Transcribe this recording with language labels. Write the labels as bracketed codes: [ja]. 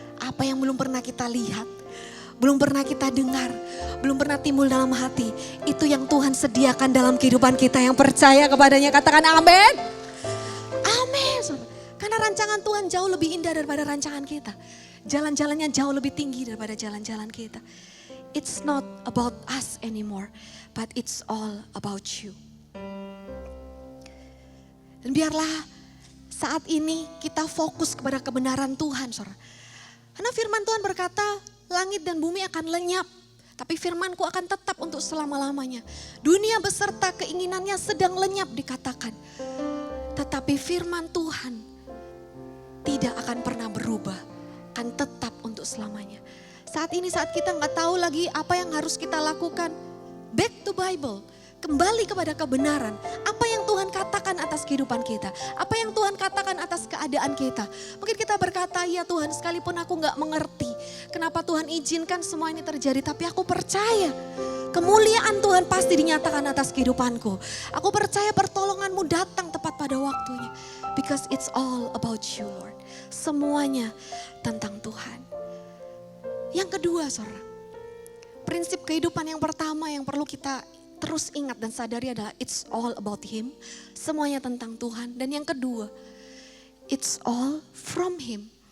[id] Apa yang belum pernah kita lihat, belum pernah kita dengar, belum pernah timbul dalam hati, itu yang Tuhan sediakan dalam kehidupan kita yang percaya kepadanya. Katakan amin. Amin, saudara. Karena rancangan Tuhan jauh lebih indah daripada rancangan kita. Jalan-jalannya jauh lebih tinggi daripada jalan-jalan kita. [en] It's not about us anymore, but it's all about you. [id] Dan biarlah saat ini kita fokus kepada kebenaran Tuhan, saudara. Karena firman Tuhan berkata, langit dan bumi akan lenyap, tapi firmanku akan tetap untuk selama-lamanya. Dunia beserta keinginannya sedang lenyap dikatakan. Tetapi firman Tuhan tidak akan pernah berubah, akan tetap untuk selamanya. Saat ini saat kita nggak tahu lagi apa yang harus kita lakukan, [en] back to Bible. [id] Kembali kepada kebenaran, apa yang Tuhan katakan atas kehidupan kita, apa yang Tuhan katakan atas keadaan kita. Mungkin kita berkata, ya Tuhan, sekalipun aku gak mengerti kenapa Tuhan izinkan semua ini terjadi, tapi aku percaya kemuliaan Kemuliaan Tuhan pasti dinyatakan atas kehidupanku. Aku percaya pertolonganmu datang tepat pada waktunya. [en] Because it's all about you, Lord. [id] Semuanya tentang Tuhan. Yang kedua, saudara, prinsip kehidupan yang pertama yang perlu kita terus ingat dan sadari adalah [en] it's all about Him. [id] Semuanya tentang Tuhan. Dan yang kedua, [en] it's all from Him.